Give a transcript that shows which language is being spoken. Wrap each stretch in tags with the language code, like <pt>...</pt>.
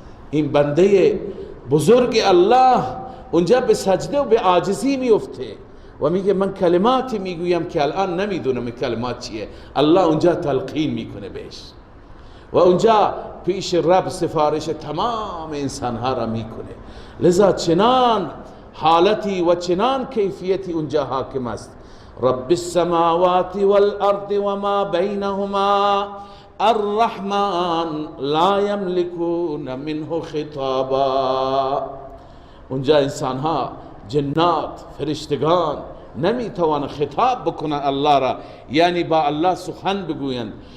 <fa>این بنده بزرگ الله اونجا به سجده و به عاجزی میفته و میگه من کلماتی میگویم که الان نمیدونم این کلمات چیه. الله اونجا تلقین میکنه بهش و اونجا پیش رب سفارش تمام انسانها را میکنه. لذا چنان حالتی و چنان کیفیتی اونجا حاکم است.</fa> <ar>رب السماوات والارض وما بینهما الرحمن لا یملکون منه خطابا.</ar> <fa>اونجا انسانها، جنات، فرشتگان نمیتوان خطاب بکنن الله را، یعنی با الله سخن بگویند.</fa>